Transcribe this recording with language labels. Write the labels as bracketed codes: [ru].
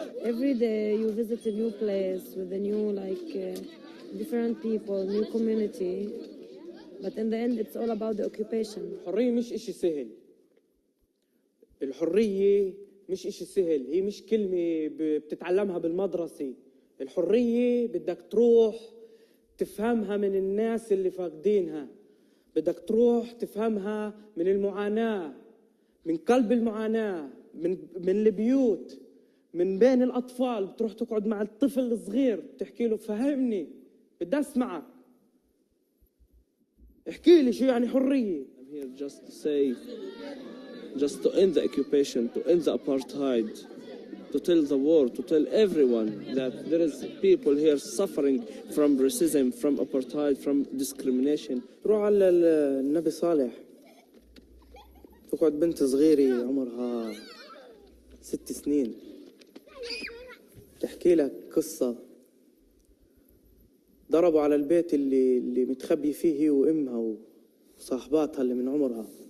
[en] Every day you visit a new place with a new, different people, new community. But in the end, it's all about the occupation. [ar] الحرية مش إشي سهل. الحرية مش إشي سهل. هي مش كلمة بتتعلمها بالمدرسة. الحرية بدك تروح تفهمها من الناس اللي فاقدينها. بدك تروح تفهمها من المعاناة، من قلب المعاناة، من البيوت، من بين الأطفال. بتروح تقعد مع الطفل الصغير بتحكي له فهمني، بدي أسمعك، احكي لي شو يعني حرية. [en] I'm here just to say, just to end the occupation, to end the apartheid, to tell the world, to tell everyone that there is people here suffering from racism, from apartheid, from discrimination. [ar] روح على النبي صالح تقعد بنت صغيرة عمرها 6 سنين تحكي لك قصة. ضربوا على البيت اللي متخبي فيه هي وامها وصاحباتها اللي من عمرها.